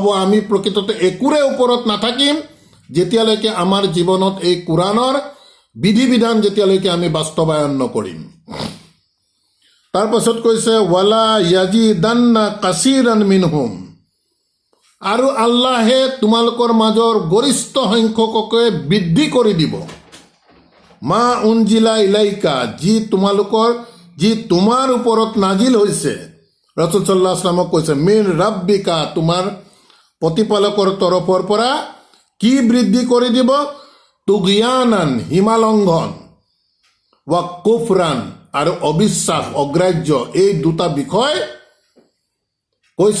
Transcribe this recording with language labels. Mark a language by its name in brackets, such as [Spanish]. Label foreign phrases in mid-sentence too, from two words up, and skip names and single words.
[Assamese] আমি প্ৰকৃততে একোৰে ওপৰত নাথাকিম যেতিয়ালৈকে আমাৰ জীৱনত এই কোৰআনৰ বিধি বিধান যেতিয়ালৈকে আমি বাস্তৱায়ন নকৰিম। তাৰপাছত কৈছে [Arabic] وليزيدن كثيرا منهم, [Assamese] আৰু আল্লাহে তোমালোকৰ মাজৰ গৰিষ্ঠ সংখ্যককে বৃদ্ধি কৰি দিব। [Arabic] ما أنزل إليك, [Assamese] যি তোমাৰ ওপৰত নাজিল হৈছে। ৰাসূল [Arabic] صلى الله عليه وسلم [Assamese] কৈছে [Arabic] من ربك, [Assamese] তোমাৰ প্ৰতিপালকৰ তৰফৰ পৰা কি বৃদ্ধি কৰি দিব? তুগয়ানান, হিমালংঘন, [Arabic] وكفرا, [Assamese] আৰু অবিশ্বাস, অগ্ৰাহ্য, এই দুটা বিষয় কৈছে।